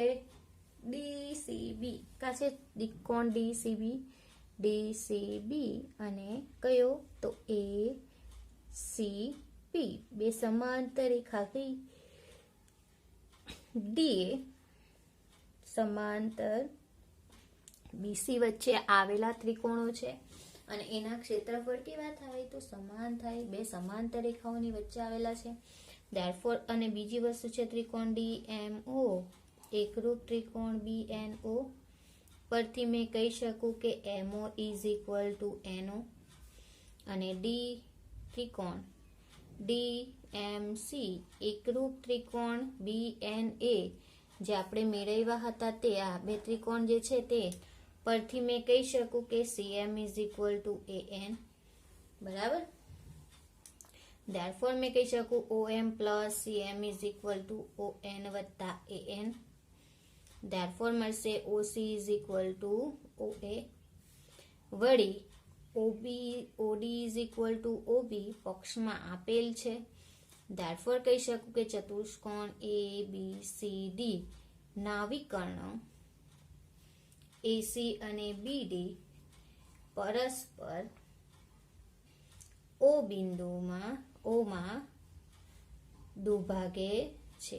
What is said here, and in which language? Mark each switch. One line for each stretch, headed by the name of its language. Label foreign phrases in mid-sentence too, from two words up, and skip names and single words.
Gujarati: DCB કા છે ત્રિકોણ DCB અને કયો તો ACB બે સમાંતર રેખા કઈ DA સમાંતર BC વચ્ચે આવેલા ત્રિકોણો છે અને એના ક્ષેત્રફળ કેવા થાય તો સમાન થાય. બે સમાંતર રેખાઓની વચ્ચે આવેલા છે. Therefore અને બીજી વસ્તુ છે ત્રિકોણ DMO એકરૂપ ત્રિકોણ BNO પરથી મેં કહી શકું કે
English: MO is equal to NO
Gujarati: અને ત્રિકોણ DMC એકરૂપ ત્રિકોણ BNA જે આપણે મેળવ્યા હતા તે આ બે ત્રિકોણ જે છે તે પરથી મેં કહી શકું કે
English: CM is equal to AN,
Gujarati: બરાબર. Therefore મેં કહી શકું
English: OM plus CM is equal to ON
Gujarati: વત્તા AN.
English: Therefore મળશે OC is equal to OA. વળી OD is equal to OB
Gujarati: પક્ષમાં આપેલ છે. Therefore કહી શકું કે ચતુષ્કોણ ABCD ના વિકર્ણ AC અને BD પરસ્પર O બિંદુમાં દુભાગે છે.